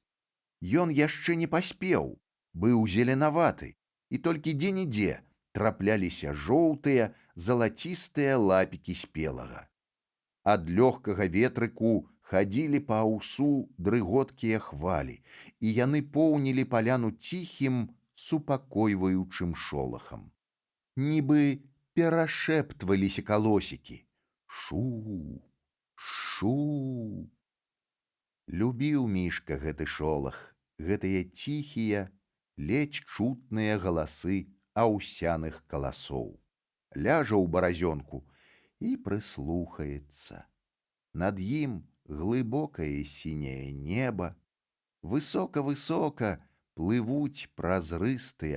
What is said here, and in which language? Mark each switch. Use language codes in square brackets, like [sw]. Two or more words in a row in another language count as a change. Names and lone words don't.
[be] Ён яшчэ не паспеў, быў зеленаваты, і толькі дзе-нідзе трапляліся жоўтыя, залацістыя лапікі спелага. Ад лёгкага ветрыку хадзілі па аўсу дрыготкія хвалі, і яны поўнілі паляну ціхім, супакойваючым шолахам. Нібы перашэптваліся калосікі. Шу, шу. Любіў мішка гэты шолах, гэтыя ціхія, ледзь чутныя галасы аўсяных каласоў. Ляжа ў баразёнку і прыслухаецца. Над ім глыбокае сіняе неба, высока-высока плывуць празрыстыя